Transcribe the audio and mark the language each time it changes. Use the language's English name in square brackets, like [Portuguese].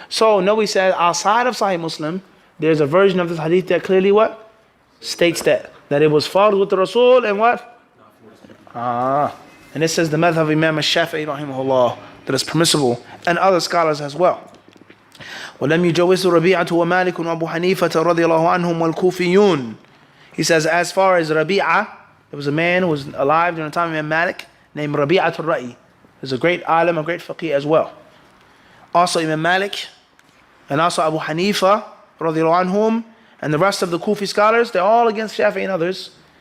[English] So Nawawi said outside of Sahih Muslim, there's a version of this hadith that clearly what? States that it was fard with the Rasul and what? And it says the madhab of Imam al-Shafi'i rahimahullah, that is permissible, and other scholars as well. [Arabic] ولم يجوز ربيعة ومالك وأبو حنيفة رضي الله عنهم والكوفيون. [English] He says as far as Rabi'ah, there was a man who was alive during the time of Imam Malik named Rabi'at al-Ra'i. He's a great alim, a great faqih as well. Also Imam Malik and also Abu Hanifa [Arabic] رضي الله عنهم [English] and the rest of the Kufi scholars, they're all against Shafi'i and others.